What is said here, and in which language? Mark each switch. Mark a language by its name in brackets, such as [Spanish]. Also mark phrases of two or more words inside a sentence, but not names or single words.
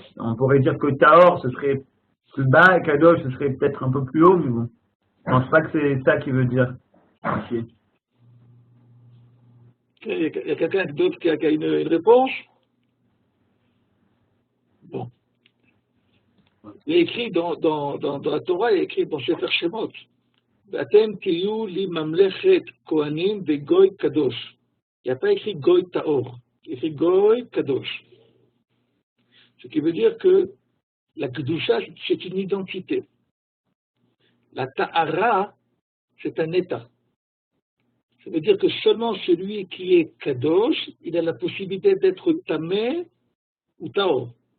[French] On pourrait dire que Taor, ce serait plus bas et Kadosh, ce serait peut-être un peu plus haut, mais bon. Je pense pas que c'est ça qu'il veut dire. Okay. Il y a quelqu'un d'autre qui a une réponse? Bon. Il est écrit dans la Torah, il est écrit dans Sefer Shemot. [Hebrew] אתם תהיו לי ממלכת כהנים וגוי קדוש. [French] Il n'y a pas écrit [Hebrew] גוי טהור. [French] Il est écrit [Hebrew] גוי קדוש. [French] Ce qui veut dire que la kedusha, c'est une identité. La ta'ara, c'est un état. Ça veut dire que seulement celui qui est kadosh, il a la possibilité d'être tamé ou taor.